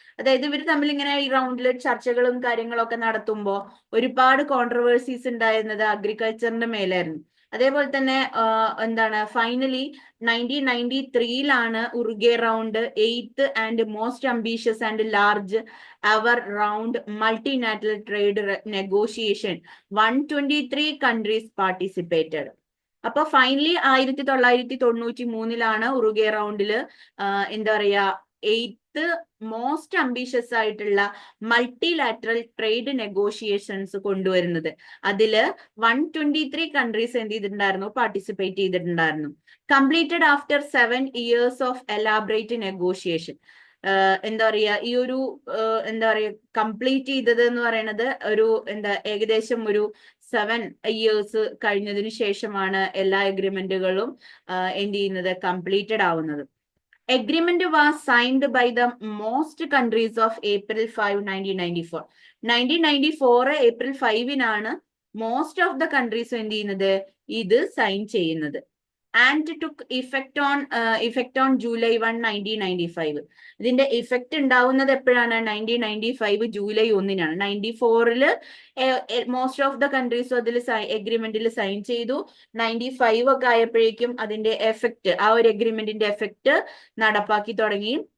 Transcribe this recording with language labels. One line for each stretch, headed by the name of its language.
Malayalam: അതായത് ഇവർ തമ്മിൽ ഇങ്ങനെ ഈ റൗണ്ടിൽ ചർച്ചകളും കാര്യങ്ങളൊക്കെ നടത്തുമ്പോൾ ഒരുപാട് കോൺട്രവേഴ്സീസ് ഉണ്ടായിരുന്നത് അഗ്രികൾച്ചറിന്റെ മേലായിരുന്നു. അതേപോലെ തന്നെ എന്താണ് finally 1993-ലാണ് Uruguay round
English: 8th and most ambitious and large ever round multinational trade negotiation. 123 countries participated.
Malayalam: അപ്പൊ ഫൈനലി 1993-ലാണ് ഉറുഗേ റൗണ്ടില് എന്താ പറയാ 8th മോസ്റ്റ് അംബീഷ്യസ് ആയിട്ടുള്ള മൾട്ടിലാറ്ററൽ ട്രേഡ് നെഗോഷിയേഷൻസ് കൊണ്ടുവരുന്നത്. അതില് 123 countries എന്ത് ചെയ്തിട്ടുണ്ടായിരുന്നു, പാർട്ടിസിപ്പേറ്റ് ചെയ്തിട്ടുണ്ടായിരുന്നു.
English: Completed after 7 years of elaborate negotiation.
Malayalam: എന്താ പറയാ ഈ ഒരു എന്താ പറയാ കംപ്ലീറ്റ് ചെയ്തത് എന്ന് പറയുന്നത് ഒരു ഏകദേശം ഒരു 7 years കഴിഞ്ഞതിന് ശേഷമാണ് എല്ലാ അഗ്രിമെന്റുകളും എന്ത് ചെയ്യുന്നത്, കംപ്ലീറ്റഡ് ആവുന്നത്.
English: Agreement was signed by the most countries of April 5, 1994.
Malayalam: 1994 April 5-നാണ്
English: most of the countries
Malayalam: എന്ത് ചെയ്യുന്നത്, ഇത് സൈൻ ചെയ്യുന്നത്.
English: And took effect on July 1, 1995.
Malayalam: ഇതിന്റെ ഇഫക്റ്റ് ഉണ്ടാവുന്നത് എപ്പോഴാണ്, 1995 July 1-നാണ്. 94-ല്
English: most of the countries
Malayalam: അതിൽ എഗ്രിമെന്റിൽ സൈൻ ചെയ്തു. 95 ഒക്കെ ആയപ്പോഴേക്കും അതിന്റെ എഫക്റ്റ്, ആ ഒരു എഗ്രിമെന്റിന്റെ എഫക്റ്റ് നടപ്പാക്കി തുടങ്ങി.